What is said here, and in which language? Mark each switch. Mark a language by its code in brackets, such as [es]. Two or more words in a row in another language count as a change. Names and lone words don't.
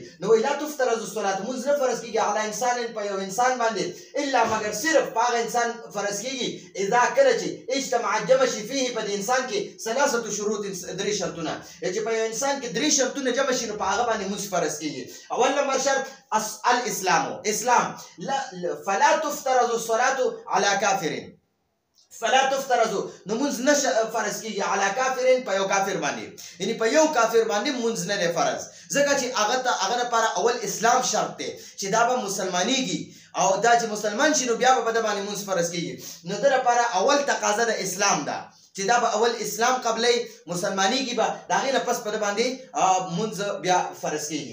[ps] نو [ar] لا تفترض الصلات [ps] منځ نه فرض کیږي [ar] علی انسان [ps] په یو انسان باندې الا مگر صرف په هغه انسان فرض کیږي اذا کله چې اجتماع جمع شي فيه په دې انسان کې [ar] ثلاثه شروط، [ps] درې شرطونه. چې په یو انسان کې درې شرطونه جمع شي نو په هغه باندې منځ فرض کیږي. اول نمبر شرط اسلام. [ar] لا فلا تفترض الصلاه على كافر. فلا تفترض [ps] نو منځ نه فرض کیږي [ar] على كافر [ps] په یو کافر باندې، یعنی په یو کافر باندې منځ نه فرض. ځکه چې هغه لپاره اول اسلام شرط دی چې دا به مسلمانېږي او دا چې مسلمان شي نو بیا به په ده باندې منځ فرض کیږي. نو ده لپاره اول تقاضا د اسلام ده چې دا به اول اسلام قبلې مسلمانېږي، به د هغې نه پس په ده باندې منځ بیا فرض کیږي.